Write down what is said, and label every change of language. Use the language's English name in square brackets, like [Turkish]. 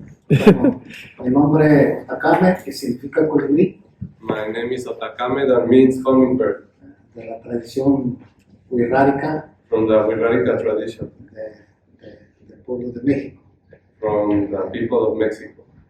[Spanish] Bueno, mi nombre es Takame, que significa colibrí, [English] My name is Otakame, that means hummingbird, [Spanish] de la tradición wixárika [English] from the Wixárika tradition, [Spanish] del pueblo de México. [English] from the people of Mexico.